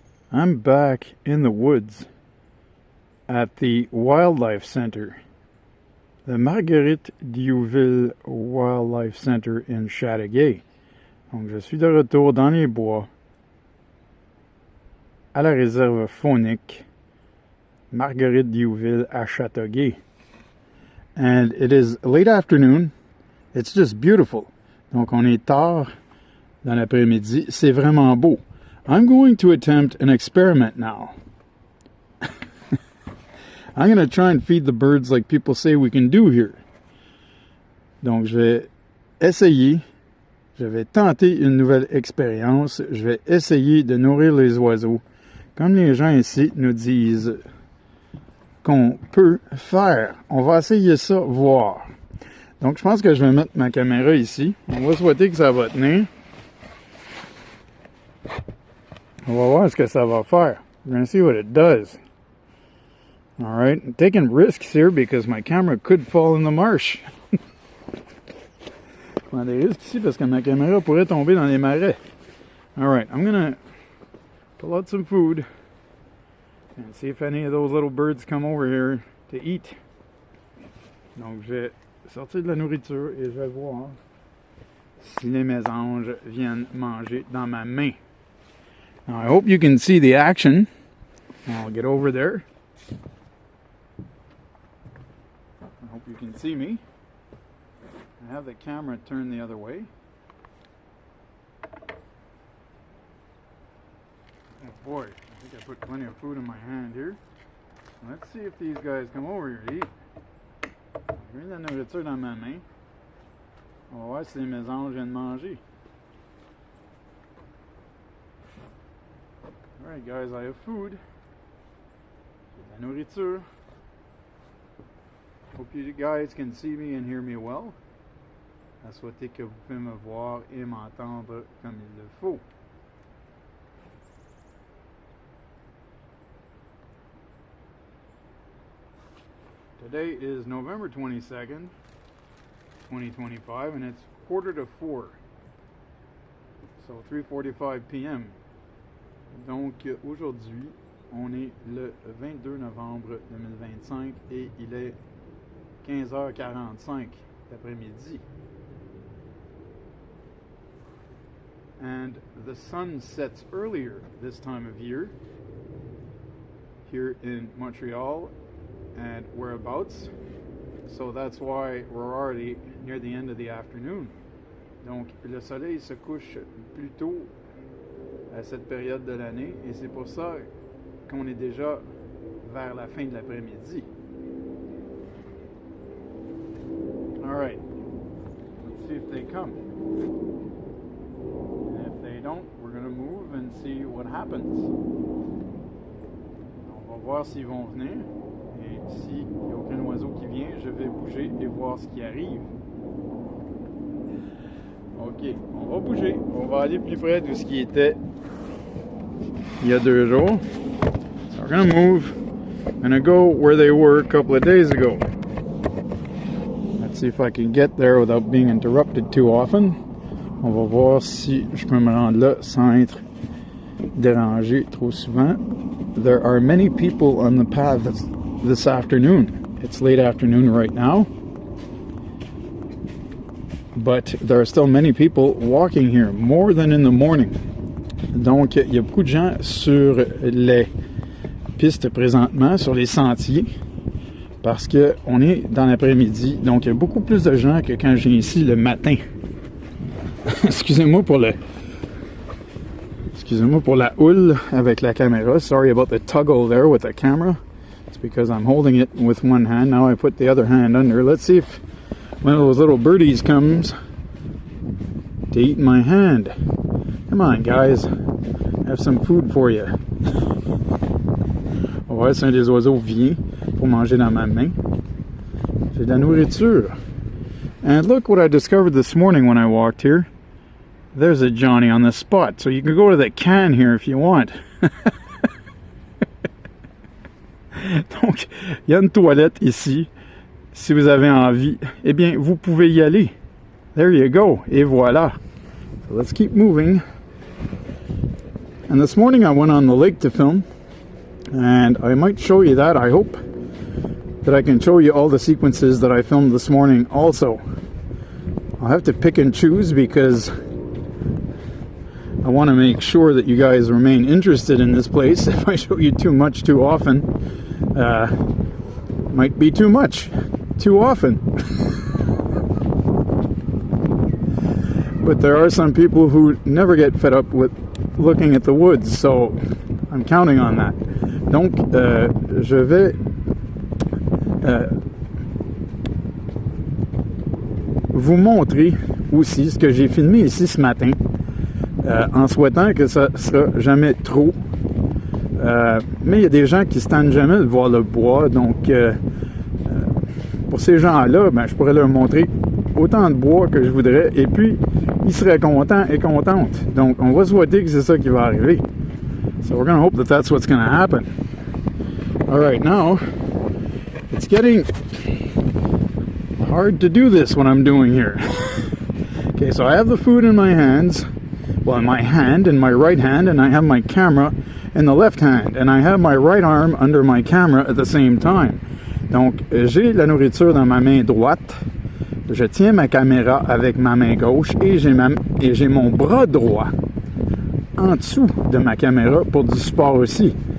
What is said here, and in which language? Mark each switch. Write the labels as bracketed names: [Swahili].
[English] I'm back in the woods at the Wildlife Center, the Marguerite Diouville Wildlife Center in Châteauguay. [French] Donc, je suis de retour dans les bois à la réserve faunique Marguerite Diouville à Châteauguay. [English] And it is late afternoon. It's just beautiful. [French] Donc, on est tard dans l'après-midi. C'est vraiment beau. [English] I'm going to attempt an experiment now. I'm going to try and feed the birds like people say we can do here. [French] Donc, je vais essayer, je vais tenter une nouvelle expérience. Je vais essayer de nourrir les oiseaux, comme les gens ici nous disent qu'on peut faire. On va essayer ça, voir. Donc, je pense que je vais mettre ma caméra ici. On va souhaiter que ça va tenir. On va voir ce que ça va faire. [English] We're going to see what it does. All right. I'm taking risks here because my camera could fall in the marsh. [French] Je prends des risques ici parce que ma caméra pourrait tomber dans les marais. [English] All right. I'm going to pull out some food and see if any of those little birds come over here to eat. [French] Donc, je vais sortir de la nourriture et je vais voir si les mésanges viennent manger dans ma main. [English] Now, I hope you can see the action. I'll get over there. I hope you can see me. I have the camera turned the other way. Oh boy, I think I put plenty of food in my hand here. Let's see if these guys come over here to eat. [French] J'ai mis de la nourriture dans ma main. On va voir si les mésanges viennent manger. [English] Alright guys, I have food. [French] J'ai de la nourriture. [English] Hope you guys can see me and hear me well. [French] À souhaiter que vous pouvez me voir et m'entendre comme il le faut. [English] Today is November 22nd, 2025, and it's 3:45. So 3:45 p.m. [French] Donc aujourd'hui, on est le 22 novembre 2025 et il est 15h45 d'après-midi. [English] And the sun sets earlier this time of year here in Montreal and whereabouts, so that's why we're already near the end of the afternoon. [French] Donc le soleil se couche plus tôt à cette période de l'année et c'est pour ça qu'on est déjà vers la fin de l'après-midi. [English] Alright, let's see if they come. And if they don't, we're going to move and see what happens. [French] On va voir s'ils vont venir. Et s'il n'y a aucun oiseau qui vient, je vais bouger et voir ce qui arrive. Ok, on va bouger. On va aller plus près de ce qui était il y a 2 jours. [English] So we're going to move. I'm going to go where they were a couple of days ago. Let's see if I can get there without being interrupted too often. [French] On va voir si je peux me rendre là sans être dérangé trop souvent. [English] There are many people on the path this afternoon. It's late afternoon right now, but there are still many people walking here, more than in the morning. [French] Donc, il y a beaucoup de gens sur les pistes présentement, sur les sentiers, parce que on est dans l'après-midi. Donc, il y a beaucoup plus de gens que quand je viens ici le matin. Excusez-moi pour la houle avec la caméra. [English] Sorry about the toggle there with the camera. It's because I'm holding it with one hand. Now I put the other hand under. Let's see if one of those little birdies comes to eat my hand. Come on, guys. I have some food for you. [French] On va voir si un des oiseaux vient pour manger dans ma main. J'ai de la nourriture. [English] And look what I discovered this morning when I walked here. There's a Johnny on the spot. So you can go to the can here if you want. [French] Donc, il y a une toilette ici. Si vous avez envie, eh bien, vous pouvez y aller. [English] There you go. [French] Et voilà. [English] So let's keep moving. And this morning I went on the lake to film, and I might show you that. I hope that I can show you all the sequences that I filmed this morning also. I'll have to pick and choose because I want to make sure that you guys remain interested in this place. If I show you too much too often, might be too much too often. But there are some people who never get fed up with looking at the woods, so I'm counting on that. [French] Donc, je vais vous montrer aussi ce que j'ai filmé ici ce matin, en souhaitant que ça ne sera jamais trop. Mais il y a des gens qui se tannent jamais de voir le bois, donc pour ces gens-là, ben, je pourrais leur montrer autant de bois que je voudrais, et puis ils seraient contents et contentes. Donc on va souhaiter que c'est ça qui va arriver. [English] So we're going to hope that that's what's going to happen. All right, now it's getting hard to do this what I'm doing here. Okay, so I have the food in my hands, well, in my hand, in my right hand, and I have my camera in the left hand, and I have my right arm under my camera at the same time. [French] Donc j'ai la nourriture dans ma main droite, je tiens ma caméra avec ma main gauche, et j'ai mon bras droit en dessous de ma caméra pour du support aussi.